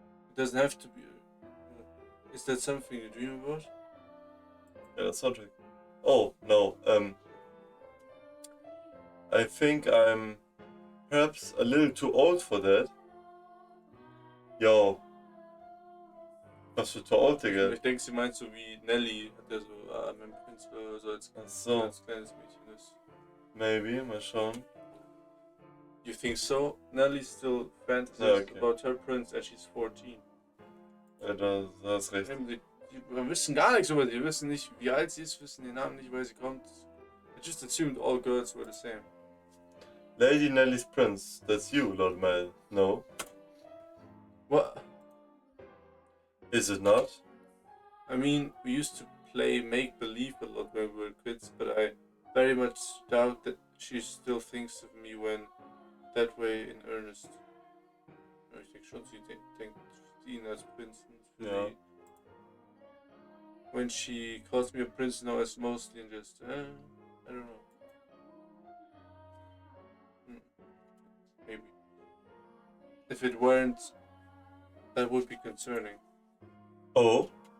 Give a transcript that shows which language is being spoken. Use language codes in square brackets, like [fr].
[en] It doesn't have to be. Is that something you dream about? Yeah, that's something. Oh, no. I think I'm perhaps a little too old for that. [de] Yo. Was für [en] too old, [de] Digga? Ich denke, sie meint so wie Nelly, hat er so, mein Prinz oder so als kleines Mädchen ist. [en] Maybe, [de] mal schauen. [en] You think so? Nelly still fantasizes about her prince and she's 14. [de] Ja, da hast recht. Wir wissen gar nichts über die. Wir wissen nicht, wie alt sie ist, wissen den Namen nicht, woher sie kommt. [en] I just assumed all girls were the same. Lady Nelly's prince, that's you, Lord Mel. No? What? Is it not? I mean, we used to play make-believe a lot when we were kids, but I very much doubt that she still thinks of me when that way in earnest. [de] Ich denke schon, sie denkt ihn als Prinzen. Ja. [en] When she calls me a prince now, it's mostly just, I don't know. Maybe. If it weren't, that would be concerning. Oh?